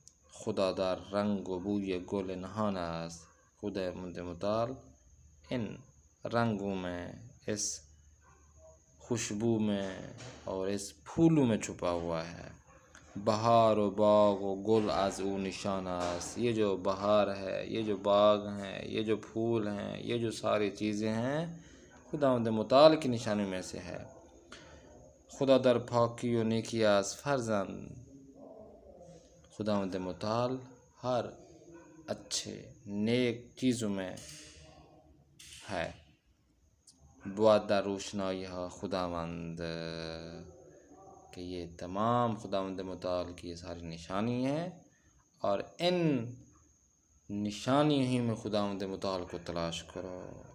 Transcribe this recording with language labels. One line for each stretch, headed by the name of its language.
Persian: خدا در رنگ و بوی گل نهان است.
Urdu: خداوند متعال ان رنگوں میں، اس خوشبو میں اور اس پھولوں میں چھپا ہوا ہے.
Persian: بہار و باغ و گل از او نشان است.
Urdu: یہ جو بہار ہے، یہ جو باغ ہیں، یہ جو پھول ہیں، یہ جو ساری چیزیں ہیں خداوند متعال کی نشانیوں میں سے ہے.
Persian: خدا در پاکی و نیکی است فرزند.
Urdu: خداوند متعال ہر اچھے نیک چیزوں میں ہے.
Persian: بود در روشنائی ها خداوند،
Urdu: کہ یہ تمام خداوند متعال کی یہ ساری نشانی ہیں اور ان نشانیوں ہی میں خداوند متعال کو تلاش کرو.